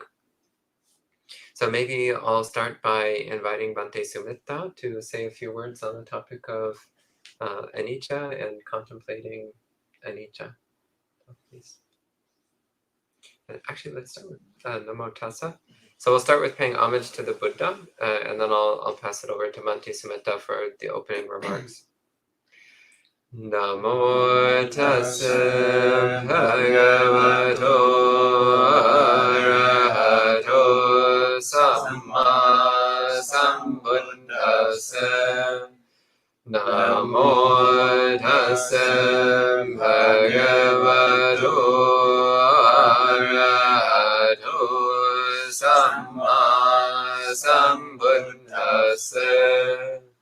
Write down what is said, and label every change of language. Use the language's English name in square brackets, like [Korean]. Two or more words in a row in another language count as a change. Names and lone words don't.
[English] So maybe I'll start by inviting Bhante Sumita to say a few words on the topic of anicca and contemplating anicca. Please. Actually, let's start with [Pali] Namo Tassa. [English] So we'll start with paying homage to the Buddha, and then I'll pass it over to Bhante Sumita for the opening remarks. [Pali] Namo Tassa Bhagavato Arahato Samma Sambuddhassa. Namo Tassa Bhagavato Arahato Samma Sambuddhassa.